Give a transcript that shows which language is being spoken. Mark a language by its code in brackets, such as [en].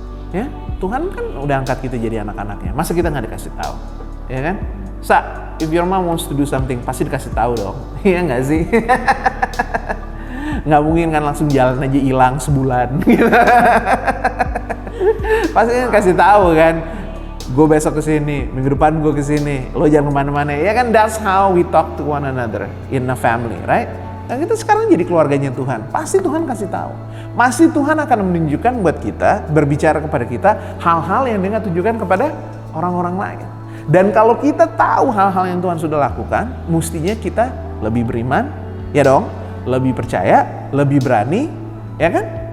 [id] Ya, Tuhan kan udah angkat kita jadi anak-anaknya. Masa kita nggak dikasih tahu, ya kan? [en] If your mom wants to do something, [id] pasti dikasih tahu dong. Iya nggak sih? Nggak mungkin kan langsung jalan aja hilang sebulan. Gitu. Pasti kan kasih tahu kan. Gue besok kesini, minggu depan gue kesini, lo jangan kemana-mana. Ya kan, [en] that's how we talk to one another in a family, right? [id] Dan kita sekarang jadi keluarganya Tuhan. Pasti Tuhan kasih tahu. Pasti Tuhan akan menunjukkan buat kita, berbicara kepada kita hal-hal yang Dia nggak tunjukkan kepada orang-orang lain. Dan kalau kita tahu hal-hal yang Tuhan sudah lakukan, mestinya kita lebih beriman, ya dong, lebih percaya, lebih berani, ya kan?